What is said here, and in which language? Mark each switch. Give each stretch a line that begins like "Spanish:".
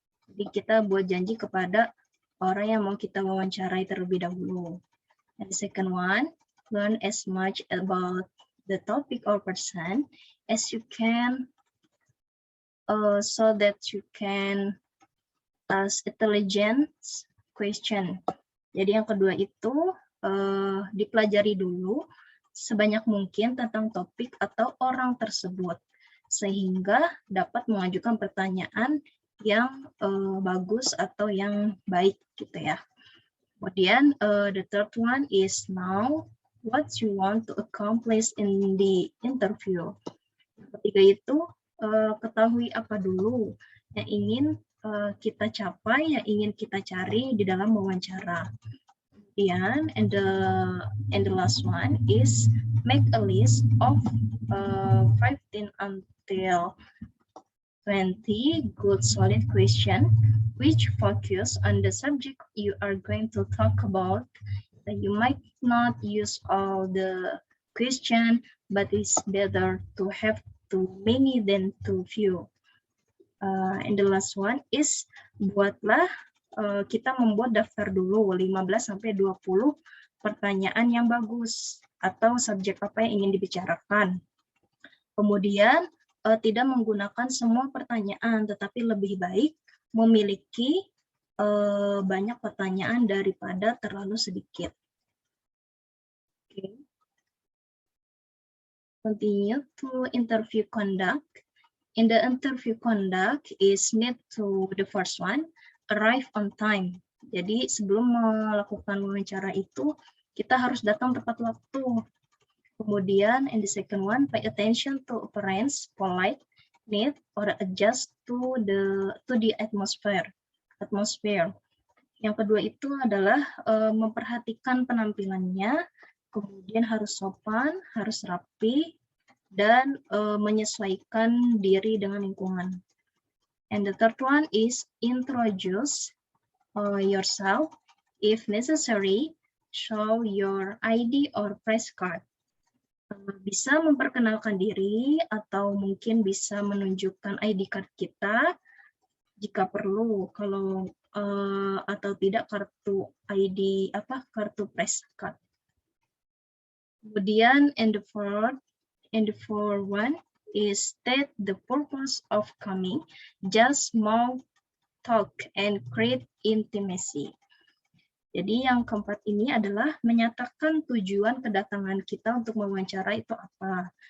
Indonesian: Jadi kita buat janji kepada orang yang mau kita wawancarai terlebih dahulu.
English: And the second one, learn as much about the topic or person as you can, so that you can ask intelligent question.
Indonesian: Jadi yang kedua itu dipelajari dulu sebanyak mungkin tentang topik atau orang tersebut sehingga dapat mengajukan pertanyaan yang bagus atau yang baik gitu ya. Kemudian
English: the third one is now what you want to accomplish in the interview.
Indonesian: Ketiga itu ketahui apa dulu yang ingin kita capai, yang ingin kita cari di dalam wawancara. Kemudian
English: and the last one is make a list of 15 until 20 good solid question which focus on the subject you are going to talk about. You might not use all the question, but it's better to have too many than too few. And the last one is
Indonesian: buatlah, kita membuat daftar dulu 15 sampai 20 pertanyaan yang bagus atau subjek apa yang ingin dibicarakan. Kemudian tidak menggunakan semua pertanyaan, tetapi lebih baik memiliki banyak pertanyaan daripada terlalu sedikit. Okay.
English: Continue to interview conduct. In the interview conduct is need to the first one, arrive on time.
Indonesian: Jadi sebelum melakukan wawancara itu, kita harus datang tepat waktu. Kemudian,
English: in the second one, pay attention to appearance, polite, neat, or adjust to the atmosphere.
Indonesian: Yang kedua itu adalah memperhatikan penampilannya, kemudian harus sopan, harus rapi, dan menyesuaikan diri dengan lingkungan.
English: And the third one is introduce yourself. If necessary, show your ID or press card.
Indonesian: Bisa memperkenalkan diri atau mungkin bisa menunjukkan ID card kita jika perlu, kalau atau tidak kartu ID kartu press card. Kemudian
English: and the fourth one is state the purpose of coming, just small talk and create intimacy.
Indonesian: Jadi yang keempat ini adalah menyatakan tujuan kedatangan kita untuk mewawancara itu apa.